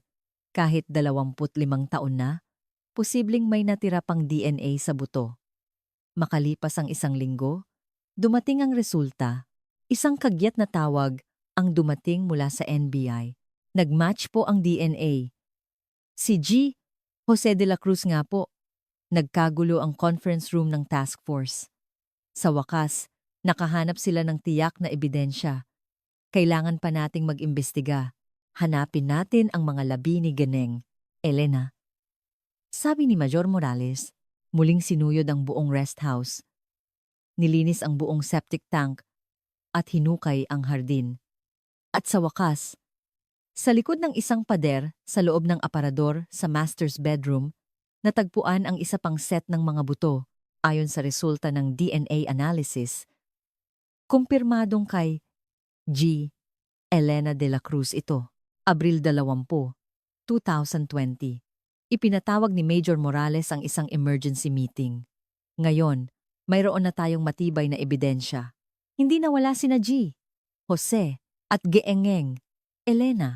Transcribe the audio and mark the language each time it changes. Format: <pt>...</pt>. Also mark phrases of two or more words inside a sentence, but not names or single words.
<tl>Kahit 25 taon na, posibleng may natira pang DNA sa buto. Makalipas ang isang linggo, dumating ang resulta. Isang kagyat na tawag ang dumating mula sa NBI. Nagmatch po ang DNA. Si G. Jose de la Cruz nga po. Nagkagulo ang</tl> <en>conference room</en> <tl>ng</tl> <en>task force.</en> <tl>Sa wakas, nakahanap sila ng tiyak na ebidensya. Kailangan pa nating mag-imbestiga. Hanapin natin ang mga labi ni Ganeng, Elena. Sabi ni Major Morales, muling sinuyod ang buong</tl> <en>rest house.</en> <tl>Nilinis ang buong</tl> <en>septic tank</en> <tl>at hinukay ang hardin. At sa wakas, sa likod ng isang pader sa loob ng aparador sa</tl> <en>master's bedroom,</en> <tl>natagpuan ang isa pang set ng mga buto ayon sa resulta ng</tl> <en>DNA analysis.</en> <tl>Kumpirmadong kay G. Elena de la Cruz ito. Abril 20, 2020. Ipinatawag ni Major Morales ang isang</tl> <en>emergency meeting.</en> <tl>Ngayon, mayroon na tayong matibay na ebidensya. Hindi nawala sina G, Jose at Geengeng, Elena.</tl>